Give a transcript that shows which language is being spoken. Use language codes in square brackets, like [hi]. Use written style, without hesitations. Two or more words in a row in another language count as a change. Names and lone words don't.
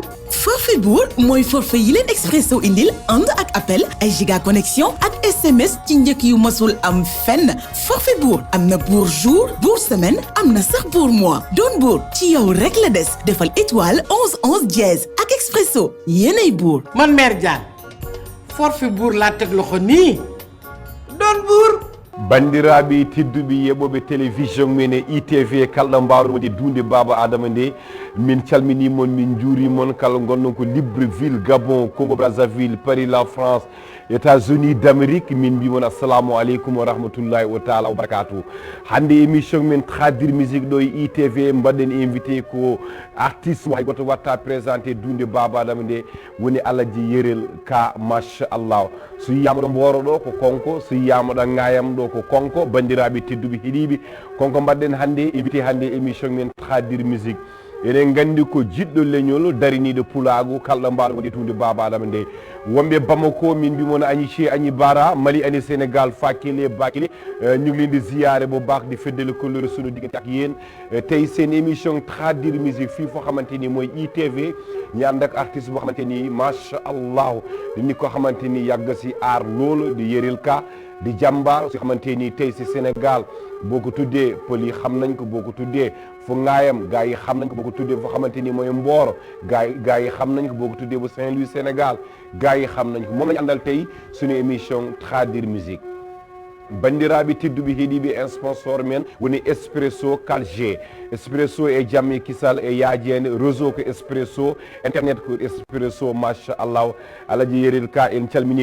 [wo] forfait buur mooy forfait yi leen Expresso indil ànd ak appel ay giga connexion ak SMS ci njëkk yu masul am fenn forfait buur am na buur jour buur semaine am na sax buur mois doon buur ci yow rek la des defal [fr] étoile 11 11 dièse [wo] ak Expresso yéenay buur. man mère Diagne forfait buur laa teg loxo nii doon buur. [ff] bandiraɓe tedduɓe yeɓoɓe télévision men e ITV kalɗo mbawɗo dunde baba adama nde min calminimon min juurimon kala gonnon ko Libreville Gabon Congo Brazzaville Paris la France États-Unis d'Amérique min mbimon [ar] السلام عليكم ورحمة الله وتعالى وبركاته. [ff] hande émission men Tradi Musique ɗo e ITV mbaɗen invité ko artiste hay goto watta présenté dunde baba adama nde woni Aladji Yerel Ka machallah. so yiyama ɗo Mboro ɗo ko konko so yiyama ɗo Ngayam ɗo ko konko bandiraɓe tedduɓe heeɗiɓe konko mbaɗɗen hannde invité hannde émission men Tradi Musique. eɗen gandi ko jiɗɗo leñol dariniɗo pulagu kalɗo mbaɗo waɗi tunde baba adama nde wonɓe Bamako min mbimono Agnich Agni Bara Mali ani Sénégal Fakile Bakile [wo] ñu ngi leen di ziyaare bu baax di feddali couleur sunu diggante ak yéen tey seen émission Tradi Musique fii foo xamante ni mooy ITV ñu ànd ak artiste boo xamante ni [ar] ما شاء الله [wo] di nit ko xamante ni yàgg si aar loolu di Yerel Ka di jàmbaar si xamante ni tey si Sénégal boo ko tuddee pël yi xam nañ ko boo ko tuddee fu Ngaayam gaa yi xam nañ ko boo ko tuddee foo xamante ni mooy Mboro gaa yi xam nañ ko boo ko tuddee bu Saint-Louis Sénégal gaa yi xam nañ ko moom lañu àndal tey suñu émission Tradi Musique. [ff] bandiraɓe tedduɓe heeɗiɓe sponsor men woni Expresso Calge Expresso e jamme kisal e yaajede réseau ko Expresso internet ko Expresso machallah Aladji Yerel Ka en calmini